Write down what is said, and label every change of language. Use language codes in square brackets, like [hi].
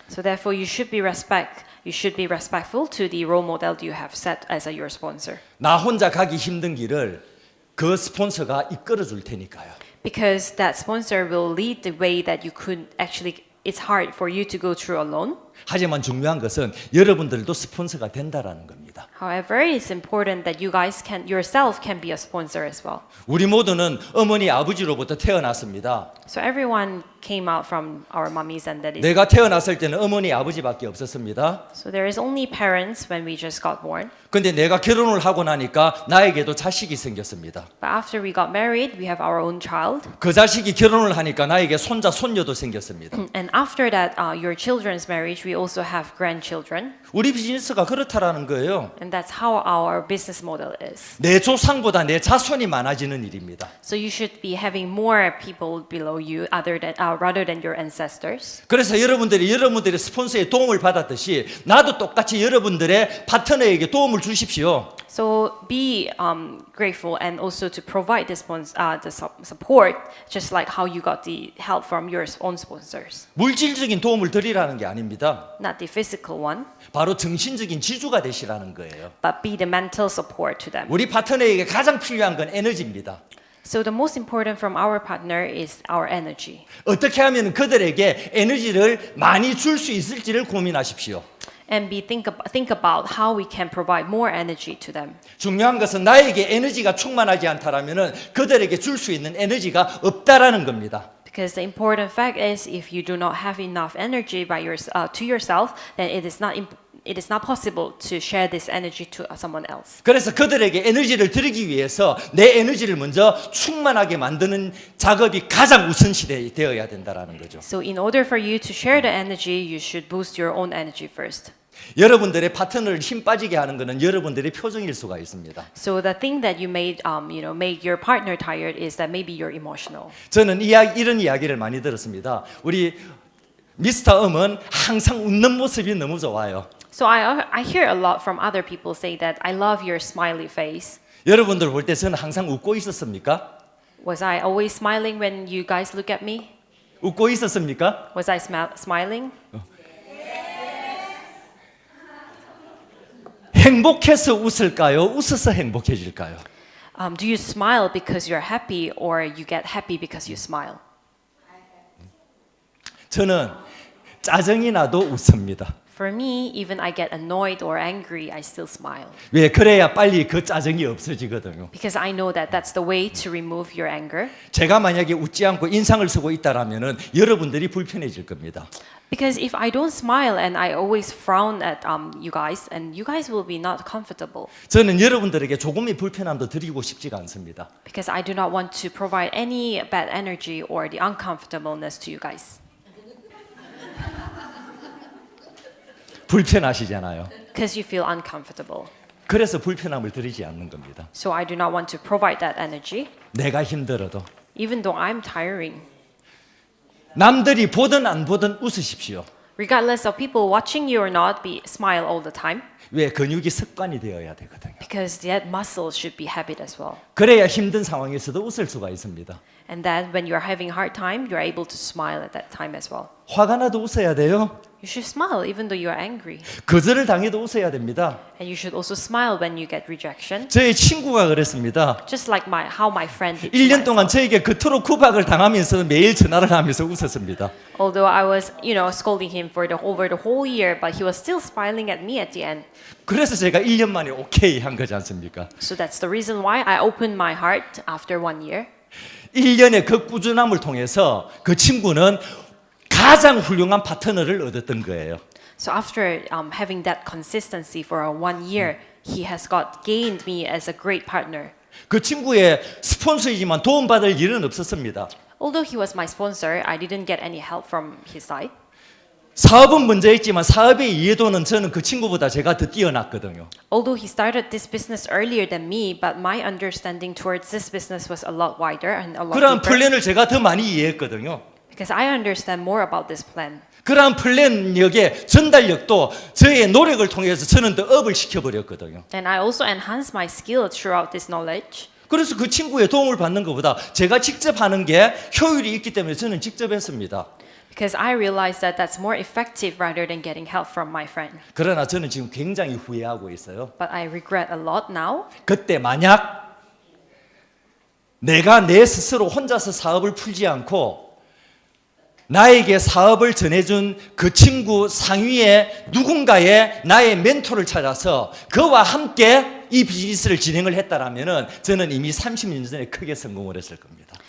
[en] So therefore you should be respectful to the role model you have set as your sponsor. [ko] 나 혼자 가기 힘든 길을 그 스폰서가 이끌어 줄 테니까요. [en] Because that sponsor will lead the way that you could actually it's hard for you to go through alone. [ko] 하지만 중요한 것은 여러분들도 스폰서가 된다라는 겁니다. [en] However, it's important that you guys can yourself can be a sponsor as well. [ko] 우리 모두는 어머니 아버지로부터 태어났습니다. [en] So everyone came out from our mummies and daddies. [ko] 내가 태어났을 때는 어머니 아버지밖에 없었습니다. [en] So there is only parents when we just got born. [ko] 근데 내가 결혼을 하고 나니까 나에게도 자식이 생겼습니다. [en] But after we got married, we have our own child. [ko] 그 자식이 결혼을 하니까 나에게 손자 손녀도 생겼습니다. [en] And after that, your children's marriage, we also have grandchildren. [ko] 우리 비즈니스가 그렇다라는 거예요. [en] And that's how our business model is. [ko] 내 조상보다 내 자손이 많아지는 일입니다. [en] So you should be having more people below you rather than your ancestors. [ko] 그래서 여러분들의 스폰서의 도움을 받았듯이 나도 똑같이 여러분들의 파트너에게 도움을 주십시오. [en] So be grateful and also to provide the support, just like how you got the help from your own sponsors. [ko] 물질적인 도움을 드리라는 게 아닙니다. [en] Not the physical one, [ko] 바로 정신적인 지주가 되시라는 거예요. [en] but be the mental support to them. [ko] 우리 파트너에게 가장 필요한 건 에너지입니다. [en] So the most important from our partner is our energy. [ko] 어떻게 하면 그들에게 에너지를 많이 줄 수 있을지를 고민하십시오. [en] And think about how we can provide more energy to them. [ko] 중요한 것은 나에게 에너지가 충만하지 않다라면은 그들에게 줄 수 있는 에너지가 없다라는 겁니다. [en] Because the important fact is, if you do not have enough energy to yourself, then it is not possible to share this energy to someone else. [ko] 그래서 그들에게 에너지를 드리기 위해서 내 에너지를 먼저 충만하게 만드는 작업이 가장 우선시 되어야 된다라는 거죠. [en] So in order for you to share the energy, you should boost your own energy first. [ko] 여러분들의 파트너를 힘 빠지게 하는 것은 여러분들의 표정일 수가 있습니다. [en] So the thing that you make your partner tired is that maybe you're emotional. [ko] 저는 이런 이야기를 많이 들었습니다. 우리 미스터 음은 항상 웃는 모습이 너무 좋아요. [en] So I hear a lot from other people say that I love your smiley face. [ko] 여러분들 볼 때 저는 항상 웃고 있었습니까? [en] Was I always smiling when you guys look at me? [ko] 웃고 있었습니까? [en] Was I smiling? [ko] 행복해서 웃을까요? 웃어서 행복해질까요? [en] Do you smile because you're happy or you get happy because you smile? [ko] 저는 짜증이 나도 웃습니다. [en] For me, even I get annoyed or angry, I still smile. [ko] 왜? 그래야 빨리 그 짜증이 없어지거든요. [en] Because I know that that's the way to remove your anger. [ko] 제가 만약에 웃지 않고 인상을 쓰고 있다라면은 여러분들이 불편해질 겁니다. [en] Because if I don't smile and I always frown at you guys, and you guys will be not comfortable. [ko] 저는 여러분들에게 조금의 불편함도 드리고 싶지가 않습니다. [en] Because I do not want to provide any bad energy or the uncomfortableness to you guys. [ko] 불편하시잖아요. [en] Because you feel uncomfortable. [ko] 그래서 불편함을 드리지 않는 겁니다. [en] So I do not want to provide that energy, [ko] 내가 힘들어도 [en] even though I'm tiring. [ko] 남들이 보든 안 보든 웃으십시오. [en] Regardless of people watching you or not, smile all the time. [ko] 왜? 근육이 습관이 되어야 되거든요. [en] Because that muscle should be habit as well. [ko] 그래야 힘든 상황에서도 웃을 수가 있습니다. [en] And then when you're having a hard time, you're able to smile at that time as well. [ko] 화가 나도 웃어야 돼요. [en] You should smile even though you're angry. [ko] 거절을 당해도 웃어야 됩니다. [en] And you should also smile when you get rejection. [ko] 저의 친구가 그랬습니다. [en] Just like how my friend did. [ko] 1년 동안 저에게 그토록 구박을 당하면서 매일 전화를 하면서 웃었습니다. [en] Although I was, scolding him over the whole year, but he was still smiling at me at the end. [ko] 그래서 제가 1년 만에 오케이 한 거지 않습니까? [en] So that's the reason why I opened my heart after 1 year. [ko] 1년의 그 꾸준함을 통해서 그 친구는 가장 훌륭한 파트너를 얻었던 거예요. [en] So after having that consistency for 1 year, he has gained me as a great partner. [ko] 그 친구의 스폰서이지만 도움받을 일은 없었습니다. [en] Although he was my sponsor, I didn't get any help from his side. [ko] 사업은 먼저 했지만 사업의 이해도는 저는 그 친구보다 제가 더 뛰어났거든요. [en] Although he started this business earlier than me, but my understanding towards this business was a lot wider and a lot [ko] 그런 [en] deeper. [ko] 플랜을 제가 더 많이 이해했거든요. [en] Because I understand more about this plan. [ko] 그러한 플랜력의 전달력도 저의 노력을 통해서 저는 더 업을 시켜버렸거든요. [en] And I also enhance my skill throughout this knowledge. [ko] 그래서 그 친구의 도움을 받는 것보다 제가 직접 하는 게 효율이 있기 때문에 저는 직접 했습니다. [en] Because I realized that that's more effective rather than getting help from my friend. [ko] 그러나 저는 지금 굉장히 후회하고 있어요. [en] But I regret a lot now. [ko] 그때 만약 내가 내 스스로 혼자서 사업을 풀지 않고 나에게 사업을 전해준 그 친구 상위에 누군가의 나의 멘토를 찾아서 그와 함께 이 비즈니스를 진행을 했다라면은 저는 이미 30년 전에 크게 성공을 했을 겁니다.